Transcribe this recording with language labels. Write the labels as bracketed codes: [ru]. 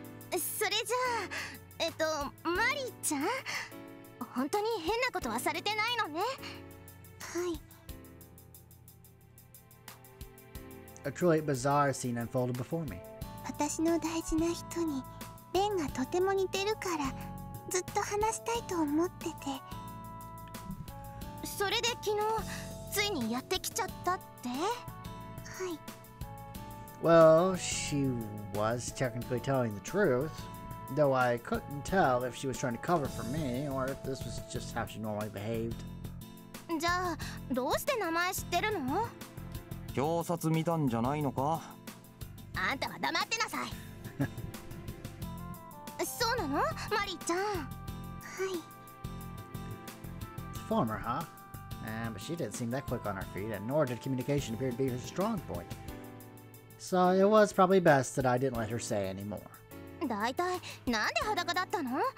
[ja] それじゃあ、マリちゃん、本当に変なことはされてないのね。はい。 [en] A truly bizarre scene unfolded before me. [ja] 私の大事な人にレンがとても似てるからずっと話したいと思ってて、それで昨日ついにやってきちゃったって。はい。 [en] Well, she was technically telling the truth, though I couldn't tell if she was trying to cover for me or if this was just how she normally behaved. [ja] じゃあどうして名前知ってるの？表札見たんじゃないのか？あんたは黙ってなさい。そうなの？マリーちゃん。はい。 [en] Former, huh? But she didn't seem that quick on her feet, and nor did communication appear to be her strong point. So it was probably best that I didn't let her say any more. [ja] だいたいなんで裸だったの？